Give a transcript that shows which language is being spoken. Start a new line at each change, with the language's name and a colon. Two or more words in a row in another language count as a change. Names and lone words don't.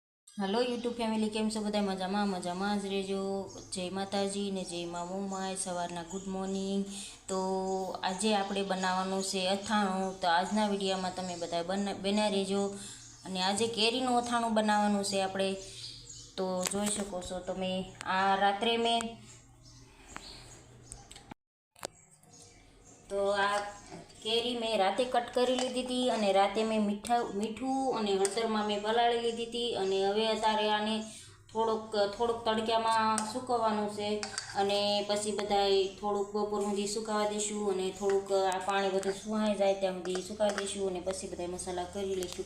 English: hello YouTube family
Gujarati: કેમ છો બધાય મજામા જ રહેજો। જય માતાજી ને જય મા મોમાય। સવારના
English: good morning.
Gujarati: તો આજ આપણે બનાવવાનું છે અથાણું। તો આજના વિડિયોમાં તમે બધાય બન્યા રહેજો। અને આજ કેરીનું અથાણું બનાવવાનું છે આપણે। તો જોઈ શકો છો તમે। આ રાત્રે મેં તો આ કેરી મેં રાતે કટ કરી લીધી થી અને રાતે મેં મીઠુ અને હળદર મેં મેં પલાળી લીધી થી અને હવે અતારે આને થોડુંક તડક્યામાં સૂકવવાનું છે અને પછી બધાય થોડુંક બપોર સુધી સુકાવા દેશું અને થોડુંક આ પાણી બધું સુકાઈ જાય ત્યાં સુધી સુકાવા દેશું અને પછી બધાય મસાલા કરી લઈશું।